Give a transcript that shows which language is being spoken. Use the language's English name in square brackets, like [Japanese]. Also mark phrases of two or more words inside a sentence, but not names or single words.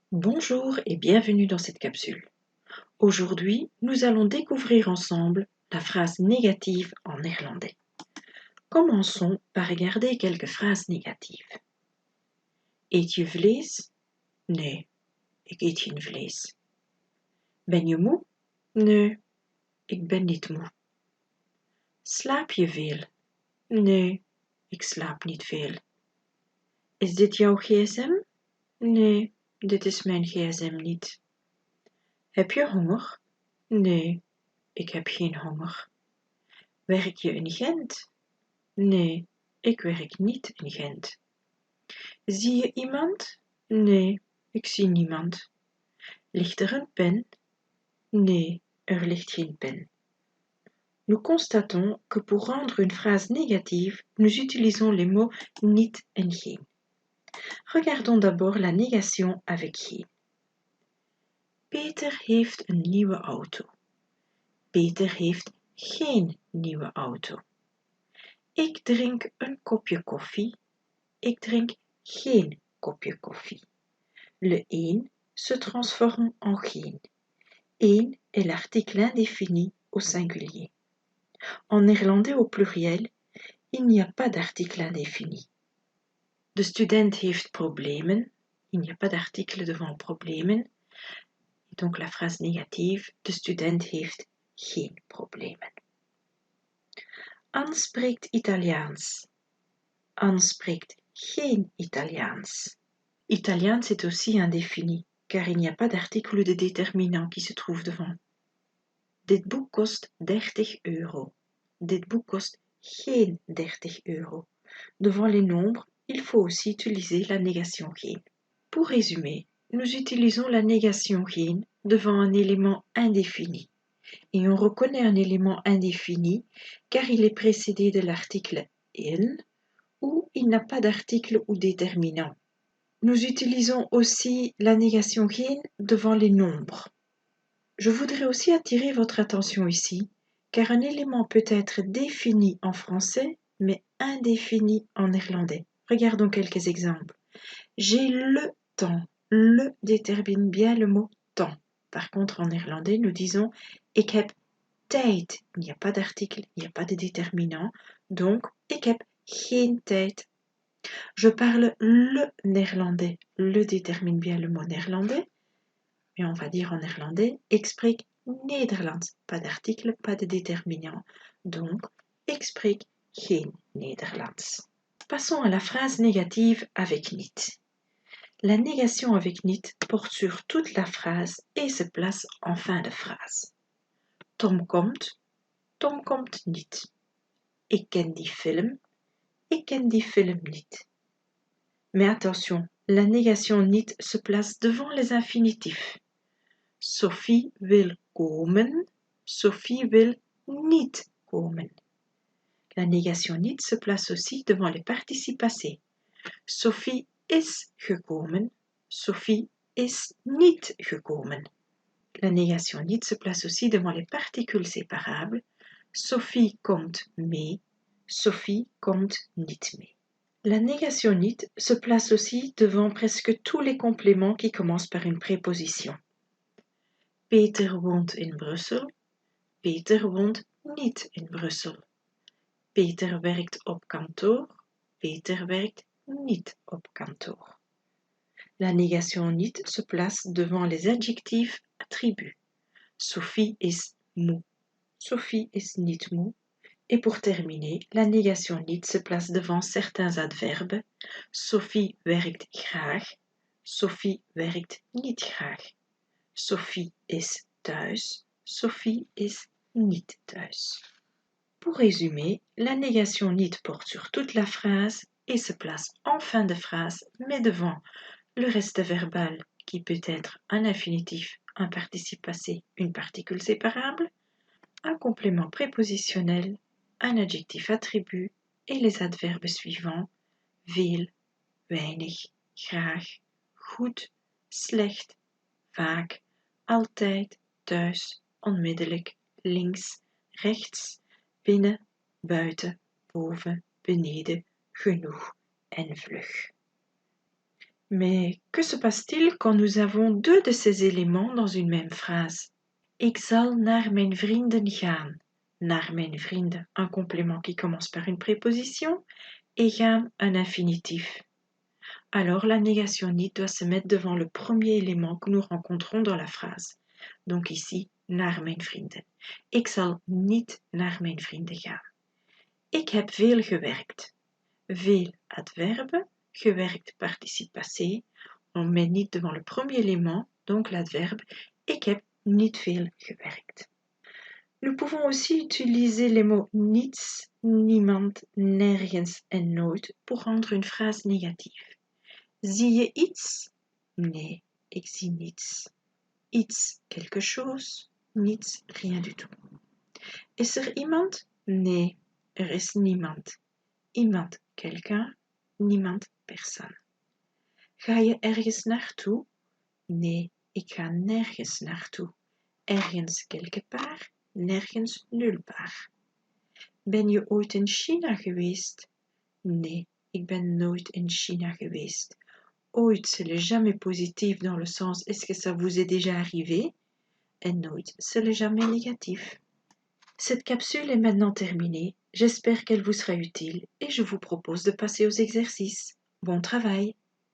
[French] Bonjour et bienvenue dans cette capsule. Aujourd'hui, nous allons découvrir ensemble la phrase négative en néerlandais. Commençons par regarder quelques phrases négatives. [Dutch] Eet je vlees? Nee, ik eet geen vlees. Ben je moe? Nee, ik ben niet moe. Slaap je veel? Nee, ik slaap niet veel. Is dit jouw gsm? Nee, dit is mijn gsm niet. Heb je honger? Nee, ik heb geen honger. Werk je in Gent? Nee, ik werk niet in Gent. Zie je iemand? Nee, ik zie niemand. Ligt er een pen? Nee, er ligt geen pen. [French] Nous constatons que pour rendre une phrase négative, nous utilisons les mots [Dutch] niet en geen. [French] Regardons d'abord la négation avec geen. [Dutch] Peter heeft een nieuwe auto. Peter heeft geen nieuwe auto. Ik drink een kopje koffie. Ik drink geen kopje koffie. [French] Le een se transforme en geen. Een est l'article indéfini au singulier. En néerlandais au pluriel, il n'y a pas d'article indéfini. [Dutch] De student heeft problemen. [French] Il n'y a pas d'article devant problemen. Et donc la phrase négative, [Dutch] de student heeft geen problemen. Anne spreekt Italiaans. Anne spreekt geen Italiaans. [French] Italiaans est aussi indéfini, car il n'y a pas d'article de déterminant qui se trouve devant. [Dutch] Dit boek kost 30 euro. Dit boek kost geen 30 euro. [French] Devant les nombres, il faut aussi utiliser la négation geen. Pour résumer, nous utilisons la négation geen devant un élément indéfini. Et on reconnaît un élément indéfini car il est précédé de l'article in ou il n'a pas d'article ou déterminant. Nous utilisons aussi la négation geen devant les nombres. Je voudrais aussi attirer votre attention ici, car un élément peut être défini en français, mais indéfini en néerlandais. Regardons quelques exemples. J'ai le temps. Le détermine bien le mot temps. Par contre, en néerlandais, nous disons [Dutch] ik heb tijd. [French] Il n'y a pas d'article, il n'y a pas de déterminant. Donc, [Dutch] ik heb geen tijd. [French] Je parle le néerlandais. Le détermine bien le mot néerlandais. Mais on va dire en néerlandais, [Dutch] ik spreek Nederlands. [French] Pas d'article, pas de déterminant. Donc, [Dutch] ik spreek geen Nederlands. [French] Passons à la phrase négative avec niet. La négation avec niet porte sur toute la phrase et se place en fin de phrase. [Dutch] Tom komt niet. Ik ken die film niet. [French] Mais attention, la négation niet se place devant les infinitifs. [Dutch] Sophie wil komen, Sophie wil niet komen. [French] La négation niet se place aussi devant les participes passés. [Dutch] Sophie is gekomen, Sophie is niet gekomen. [French] La négation niet se place aussi devant les particules séparables. [Dutch] Sophie komt mee, Sophie komt niet mee. [French] La négation niet se place aussi devant presque tous les compléments qui commencent par une préposition. [Dutch] Peter woont in Brussel, Peter woont niet in Brussel. Peter werkt op kantoor, Peter werkt niet op kantoor. [French] La négation niet se place devant les adjectifs attributs. [Dutch] Sophie is moe, Sophie is niet moe. [French] Et pour terminer, la négation niet se place devant certains adverbes. [Dutch] Sophie werkt graag, Sophie werkt niet graag. Sophie is thuis, Sophie is niet thuis. [French] Pour résumer, la négation niet porte sur toute la phrase et se place en fin de phrase, mais devant le reste verbal qui peut être un infinitif, un participe passé, une particule séparable, un complément prépositionnel, un adjectif attribut et les adverbes suivants [Dutch] veel, weinig, graag, goed, slecht, vaak, altijd, thuis, onmiddellijk, links, rechts, binnen, buiten, boven, beneden, genoeg en vlug. [French] Mais que se passe-t-il quand nous avons deux de ces éléments dans une même phrase? [Dutch] Ik zal naar mijn vrienden gaan. Naar mijn vrienden, [French] un complément qui commence par une préposition, et gaan, un infinitif. Alors la négation niet doit se mettre devant le premier élément que nous rencontrons dans la phrase. Donc ici, [Dutch] naar mijn vrienden. Ik zal niet naar mijn vrienden gaan. Ik heb veel gewerkt. Veel adverbe, gewerkt [French] participe passé. On met niet devant le premier élément, donc l'adverbe. [Dutch] Ik heb niet veel gewerkt. [French] Nous pouvons aussi utiliser les mots [Dutch] niets, niemand, nergens en nooit [French] pour rendre une phrase négative. [Dutch] Zie je iets? Nee, ik zie niets. Iets, [French] quelque chose. Niets, rien du tout. [Dutch] Is er iemand? Nee, er is niemand. [French] Iemand, quelqu'un. Niemand, personne. [Dutch] Ga je ergens naartoe? Nee, ik ga nergens naartoe. Ergens, [French] quelque part. Nergens, nulle part. [Dutch] Ben je ooit in China geweest? Nee, ik ben nooit in China geweest. Ooit, [French] c'est le jamais positif dans le sens est-ce que ça vous est déjà arrivé? Et nooit, c'est le jamais négatif. Cette capsule est maintenant terminée. J'espère qu'elle vous sera utile et je vous propose de passer aux exercices. Bon travail!